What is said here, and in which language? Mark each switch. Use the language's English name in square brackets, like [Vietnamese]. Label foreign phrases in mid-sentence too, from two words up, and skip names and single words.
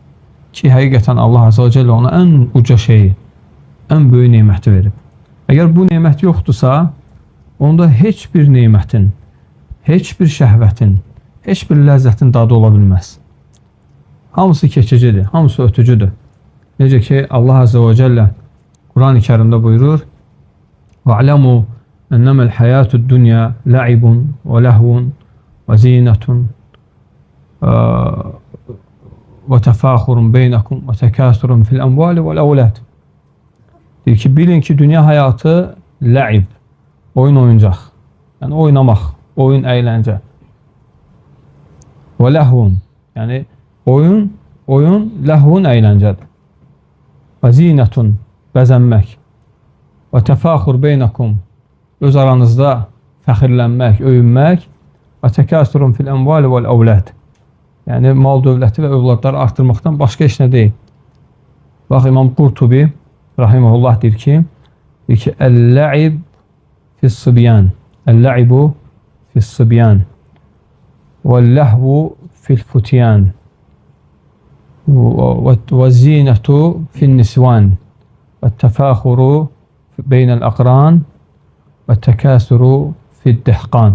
[Azerbaijani] Ki həqiqətən Allah [Arabic] عز وجل [Azerbaijani] ona ən uca şeyi, ən böyük neyməti verib. Əgər bu neymət yoxdursa, onda heç bir neymətin, heç bir şəhvətin, heç bir ləzzətin dadı ola bilməz. Hamısı keçicidir, hamısı ötücüdür. Necə ki Allah [Arabic] عز وجل [Azerbaijani] Kur'an-ı Kerim'de buyurur: [Arabic] وَعْلَمُوا اَنَّمَا الْحَيَاةُ الدُّنْيَا لَعِبٌ وَلَهْوٌ وَزِينَةٌ وَتَفَاخُرٌ بَيْنَكُمْ وَتَكَاثُرٌ فِي الْأَمْوَالِ وَالْأَوْلَادِ. [Azerbaijani] Deyir ki, bilin ki dünya hayatı la'ib, oyun oyuncaq. Yani oynamaq, oyun eğlence. وَلَهْوٌ, yani oyun ləhvun eğlencedir. [Arabic] وَزِينَةٌ, bəzənmək. وَتَفَاخُرْ بَيْنَكُمْ, [Azerbaijani] öz aranızda fəxirlənmək, öyünmək. [Arabic] وَتَكَاثُرٌ فِي الْأَمْوَالِ وَالْأَوْلَادِ, [Azerbaijani] yani mal dövləti və övladları artırmaqdan başqa heç nə deyil. Bax, İmam Qurtubi rahimehullah deyir ki, [Arabic] اللعب في الصبيان، اللعب في الصبيان واللهو في الفتيان والزينة في النسوان والتفاخر بين الأقران والتكاثر في الدهقان.